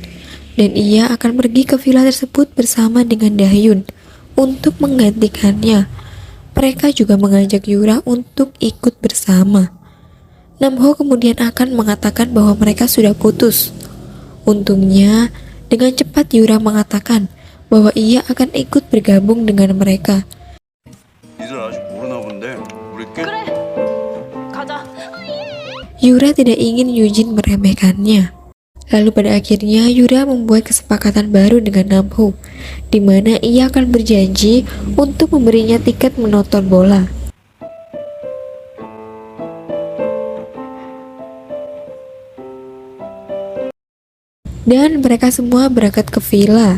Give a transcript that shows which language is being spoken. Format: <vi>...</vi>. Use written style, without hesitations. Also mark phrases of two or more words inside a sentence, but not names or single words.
<id>Dan ia akan pergi ke villa tersebut bersama dengan Dahyun untuk menggantikannya. Mereka juga mengajak Yura untuk ikut bersama. Namho kemudian akan mengatakan bahwa mereka sudah putus. Untungnya, dengan cepat Yura mengatakan bahwa ia akan ikut bergabung dengan mereka.</id> <ko>니들 아직 모르나 본데 우리 꽤 그래 가자.</ko> <id>Yura tidak ingin Yujin meremehkannya. Lalu pada akhirnya Yura membuat kesepakatan baru dengan Namho, di mana ia akan berjanji untuk memberinya tiket menonton bola. Dan mereka semua berangkat ke villa.</id>